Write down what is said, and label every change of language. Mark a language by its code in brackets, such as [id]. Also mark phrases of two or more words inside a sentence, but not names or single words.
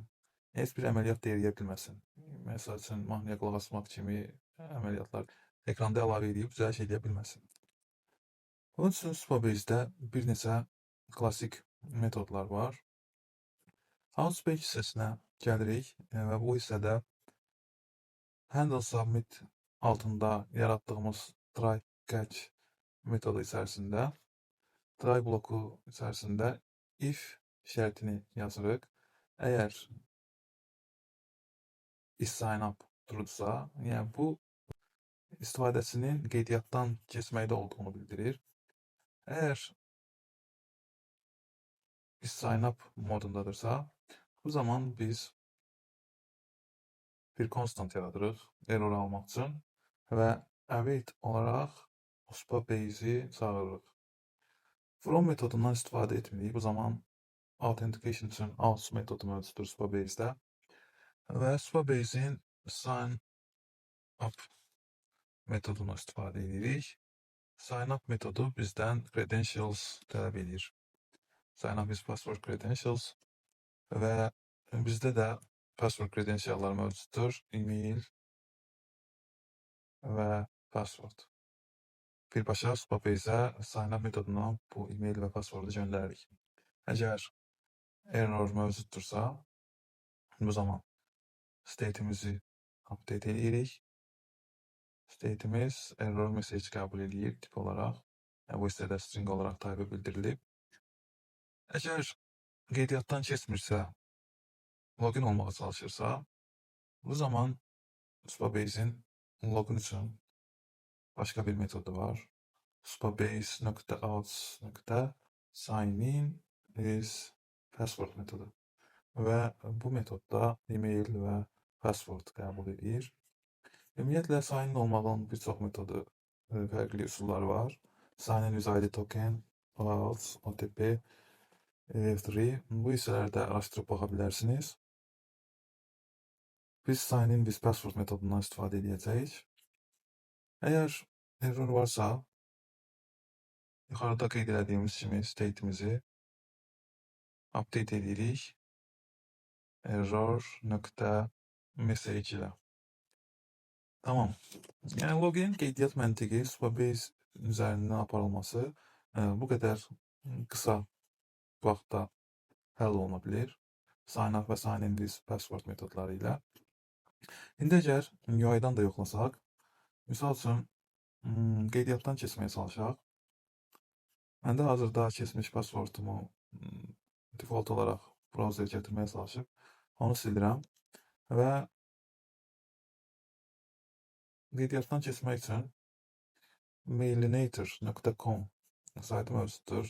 [az] Heç bir əməliyyat deyə bilməsin. Məsəl üçün, mahnıya qulaq asmaq kimi əməliyyatlar ekranda əlavə edib düzəliş edə bilməsin. Bunun üçün Supabase-də bir neçə klassik metodlar var. Outpage hissəsinə gəlirik və bu hissədə [en] handle submit [az] altında yaratdığımız [en] try catch [az] metodu içərisində try bloku içərisində if şərtini yazırıq. Əgər [en] is sign up true'dursa, [az] yəni bu istifadəçinin qeydiyyatdan keçməkdə olduğunu bildirir. Əgər [en] is sign up [az] modundadırsa, bu zaman biz bir constant yaradırıq error almaq üçün və await olaraq Supabase-i çağırırıq. From metodundan istifadə etmirik. Bu zaman authentication üçün out metodu mövcuddur Supabase-də və Supabase-in [en] sign up [az] metodunu istifadə edirik. [en] Sign up [az] metodu bizdən credentials tələb edir. [en] Sign up is password credentials [az] və bizdə də [en] password credentiallar [az] mövcuddur. E-mail və password. Birbaşa Supabase-ə [en] sign up [az] metodundan bu e-mail və passwordu göndəririk. Əgər error mövcuddursa, bu zaman state'imizi update edirik. State'imiz [en] error message [az] qəbul edir tip olaraq. Bu hissədə string olaraq type bildirilib. Əgər qeydiyyatdan keçmirsə, login olmağa çalışırsa, bu zaman Supabase-in login üçün başqa bir metodu var. [en] Supabase.out.signin is password metodu. [az] Və bu metodda e-mail və password qəbul edir. Ümumiyyətlə, [en] sign in [az] olmağın bir çox metodu, fərqli üsulları var. [en] Sign in with ID token, OAuth, OTP, F3. [az] Bu hissələrdə araşdırıb baxa bilərsiniz. Biz [en] sign in with password [az] metodundan istifadə edəcəyik. Əgər error varsa, yuxarıda qeyd edədiyimiz kimi state'imizi update edirik. Error.message ilə. Tamam. Yəni login qeydiyyat məntiqi Supabase üzərindən aparılması bu qədər qısa vaxtda həll oluna bilir. [en] Sign up [az] və [en] sign in with password [az] metodları ilə. İndi əgər UI-dan da yoxlasaq, misal üçün qeydiyyatdan keçməyə çalışaq. Məndə hazırda keçmiş passwordumu default olaraq browser gətirməyə çalışıb, onu sildirəm və qeydiyyatdan keçmək üçün mailinator.com saytı mövcuddur.